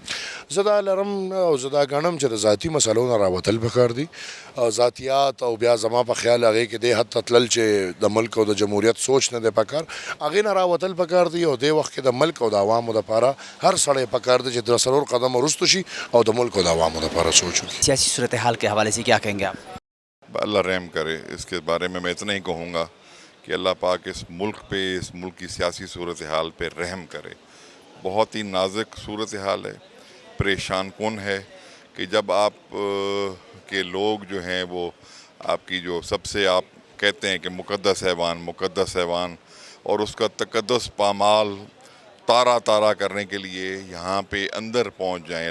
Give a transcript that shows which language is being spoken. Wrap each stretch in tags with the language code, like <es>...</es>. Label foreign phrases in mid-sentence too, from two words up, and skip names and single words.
<ps>زه دا لرم او زه دا ګڼم چې د ذاتي مسلو نه راوتل پکار دي. ذاتیات او بیا زما په خیال هغې کې دې حد ته تلل چې د ملک او د جمهوریت سوچ نه دی پکار، هغې نه راوتل پکار دي او دې وخت کې د ملک او د عوامو دپاره هر سړی پکار دی چې څلور قدم وروسته شي او د ملک او د عوامو دپاره سوچ وکړي.</ps> <ur>سیاسی صورتحال کے حوالے سے کیا کہیں گے آپ؟ اللہ رحم کرے. اس کے بارے میں اتنا ہی کہوں گا کہ اللہ پاک اس ملک پہ، اس ملک کی سیاسی صورتحال پہ رحم کرے. بہت ہی نازک صورتحال ہے، پریشان کن ہے کہ جب آپ کے لوگ جو ہیں وہ آپ کی جو سب سے آپ کہتے ہیں کہ مقدس حیوان اور اس کا تقدس پامال تارا تارا کرنے کے لیے یہاں پہ اندر پہنچ جائیں.</ur>